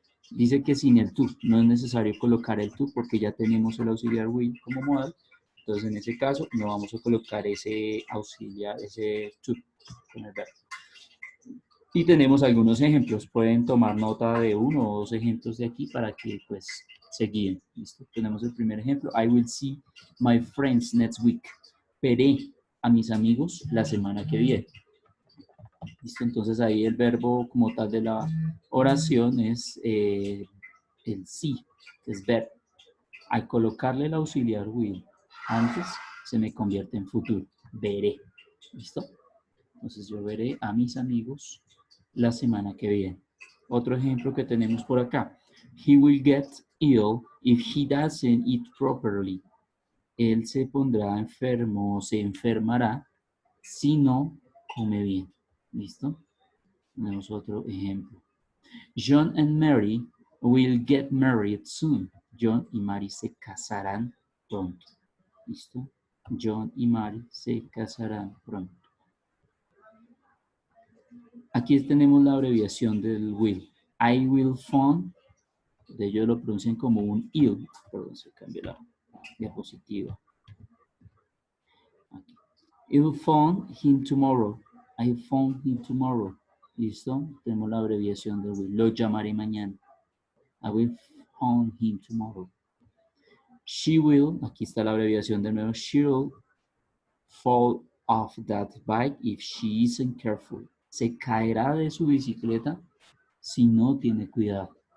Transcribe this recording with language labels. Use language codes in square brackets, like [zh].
[es] Dice que sin el to, no es necesario colocar el to porque ya tenemos el auxiliar will como modal. Entonces, en ese caso, no vamos a colocar ese auxiliar, ese to con el verbo. Y tenemos algunos ejemplos. Pueden tomar nota de uno o dos ejemplos de aquí para que, pues, se guíen. ¿Listo? Tenemos el primer ejemplo. [en] I will see my friends next week. [es] Veré a mis amigos la semana que viene. ¿Listo? Entonces, ahí el verbo como tal de la oración es el sí, que es ver. Al colocarle el auxiliar will antes, se me convierte en futuro. Veré. ¿Listo? Entonces yo veré a mis amigos la semana que viene. Otro ejemplo que tenemos por acá. [en] He will get ill if he doesn't eat properly. [es] Él se pondrá enfermo o se enfermará si no come bien. ¿Listo? Tenemos otro ejemplo. [en] John and Mary will get married soon. [es] John y Mary se casarán pronto. ¿Listo? John y Mary se casarán pronto. Aquí tenemos la abreviación del will. [en] I will phone, [es] de ellos lo pronuncian como un ill. Perdón, se cambió la diapositiva. Aquí. [en] I will phone him tomorrow. I phone him tomorrow. ¿Listo? [es] Tenemos la abreviación del will. Lo llamaré mañana. [en] I will phone him tomorrow. She will, [es] aquí está la abreviación de nuevo. [en] She will fall off that bike if she isn't careful. [es] Se caerá de su bicicleta si no tiene cuidado.